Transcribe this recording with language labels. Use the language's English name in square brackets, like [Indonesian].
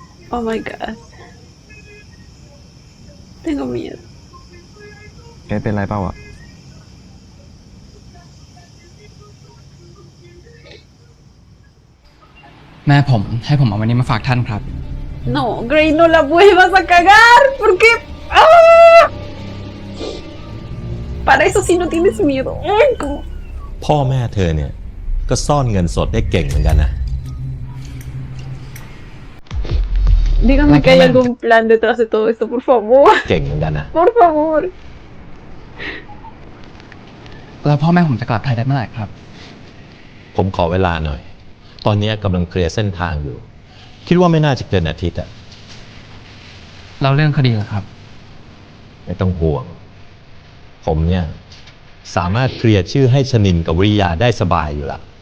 [English] Oh my god. [Spanish] Tengo miedo. [Thai] แกเป็นไรเปล่าอ่ะ แม่ผมให้ผมเอาวันนี้มาฝากท่านครับ [Spanish] No, Grey, no la vuelvas a cagar. ¿Por qué? ¡Ah! Para eso sí no tienes miedo. Ay, ¿cómo? [Thai] พ่อแม่เธอเนี่ยก็ซ่อนเงินสดได้เก่งเหมือนกันนะ [Spanish] Dígame que hay algún plan detrás de todo esto, por favor. [Thai] เก่งเหมือนกันนะ [Spanish] Por favor. [Thai] แล้วพ่อแม่ผมจะกลับไทยได้เมื่อไหร่ครับ ผมขอเวลาหน่อย ตอนนี้กำลังเคลียร์เส้นทางอยู่ คิดว่าไม่น่าจะเกินอาทิตย์อะ เราเรื่องคดีเหรอครับ ไม่ต้องห่วง ผมเนี่ยสามารถเคลียร์ชื่อให้ชนินกับวิริยาได้สบายอยู่ละ